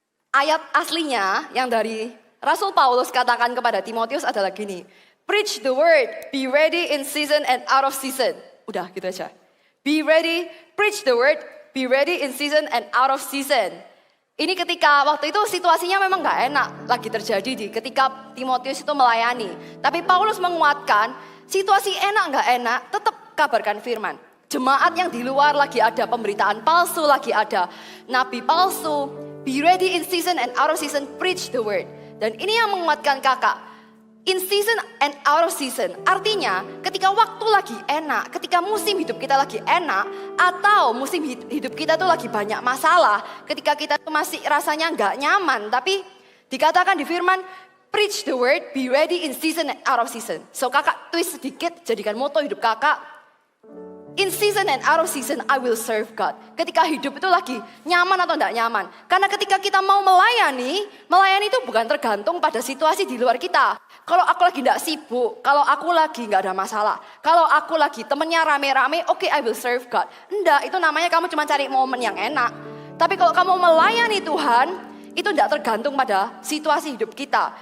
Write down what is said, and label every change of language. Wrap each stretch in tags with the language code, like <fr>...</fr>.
<id>Ayat aslinya yang dari Rasul Paulus katakan kepada Timotius adalah gini.</id> <en>Preach the word, be ready in season and out of season.</en> <id>Udah gitu aja.</id> <en>Be ready, preach the word, be ready in season and out of season.</en> <id>Ini ketika waktu itu situasinya memang gak enak lagi terjadi ketika Timotius itu melayani. Tapi Paulus menguatkan, situasi enak gak enak, tetap kabarkan firman. Jemaat yang di luar lagi ada pemberitaan palsu, lagi ada nabi palsu.</id> <en>Be ready in season and out of season, preach the word.</en> <id>Dan ini yang menguatkan kakak.</id> <en>In season and out of season,</en> <id>artinya ketika waktu lagi enak, ketika musim hidup kita lagi enak, atau musim hidup kita tuh lagi banyak masalah, ketika kita tuh masih rasanya nggak nyaman, tapi dikatakan di firman,</id> <en>preach the word, be ready in season and out of season. So</en> <id>kakak</id> <en>twist</en> <id>sedikit, jadikan moto hidup kakak,</id> <en>in season and out of season, I will serve God.</en> <id>Ketika hidup itu lagi nyaman atau tidak nyaman. Karena ketika kita mau melayani itu bukan tergantung pada situasi di luar kita. Kalau aku lagi tidak sibuk, kalau aku lagi nggak ada masalah, kalau aku lagi temennya rame-rame, oke,</id> <en>I will serve God.</en> <id>Enggak, itu namanya kamu cuma cari momen yang enak. Tapi kalau kamu melayani Tuhan, itu tidak tergantung pada situasi hidup kita.</id>